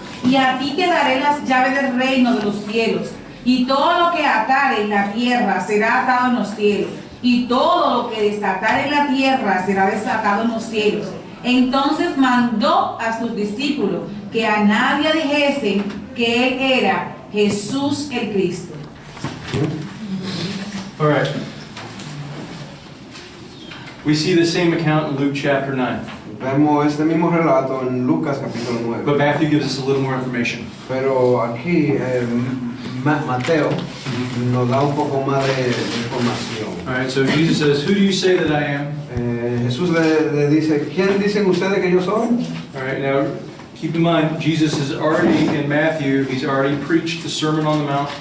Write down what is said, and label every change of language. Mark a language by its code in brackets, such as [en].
[es] Y a ti te daré las llaves del reino de los cielos. Y todo lo que atare en la tierra será atado en los cielos. Y todo lo que desatare en la tierra será desatado en los cielos. Entonces mandó a sus discípulos que a nadie dijesen que él era Jesús el Cristo. [en] All right. We see the same account in Luke chapter 9, [es] Vemos este mismo relato en Lucas capítulo 9. [en] but Matthew gives us a little more information. [es] Pero aquí Mateo nos da un poco más de información. [en] All right, so Jesus says, who do you say that I am? [es] Jesús le dice, ¿quién dicen ustedes que yo soy? [en] All right, now keep in mind, Jesus is already in Matthew, he's already preached the Sermon on the Mount.